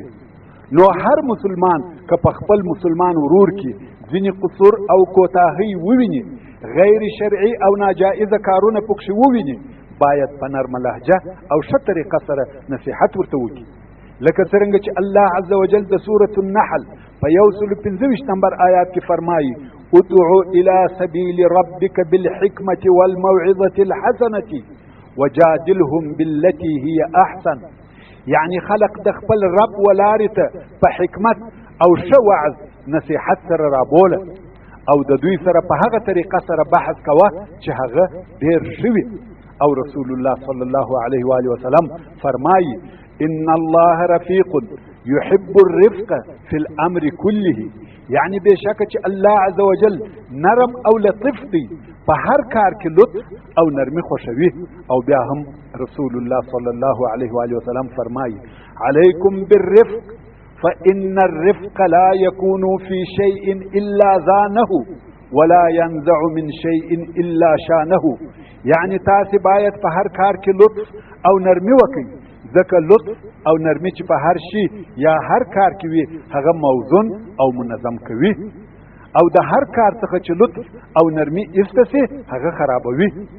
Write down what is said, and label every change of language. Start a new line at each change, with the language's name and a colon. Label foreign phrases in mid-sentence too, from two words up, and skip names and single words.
Pashto: نو هر مسلمان که په خپل مسلمان ورور کې ځینې قصور او کوتاهی وویني، غیر شرعي او ناجائزه کارونه پکښې وویني، باید په نرمه لهجه او ښه طریقه سره نصیحت ورته وکړي. لکه څرنګه چې
Arabic: الله عز وجل
Pashto: د سورة النحل په 125 نمبر آیات کې فرمایي:
Arabic: ادعو الى سبیل ربک بالحکمة والموعظة الحسنة وجادلهم بالتي هي احسن.
Pashto: یعنی خلق د خپل رب ولارې ته په حکمت او ښه وعظ نصیحت سره رابوله او د دوی سره په هغه طریقه سره بحث کوه چې هغه ډېر ښه وي.
Arabic: او رسول الله صلی الله علیه و آله وسلم فرمایي: ان الله رفیق يحب الرفق في الامر كله.
Pashto: یعنی بشک چې
Arabic: الله عز وجل
Pashto: نرم او لطف دی، په هر کار کې لطف او نرمي خوښوي.
Arabic: او بیا هم رسول الله صلی الله علیه و آله وسلم فرمایي: علیکم بالرفق فإن الرفق لا يكون في شيء إلا زانه ولا ينزع من شيء إلا شانه.
Pashto: یعنی تاسې باید په هر کار کې لطف او نرمي وکړئ، ځکه لطف او نرمي چې په هر شي یا هر کار کې وي هغه موزون او منظم کوي، او د هر کار څخه چې لطف او نرمي ایسته سي هغه خرابوي.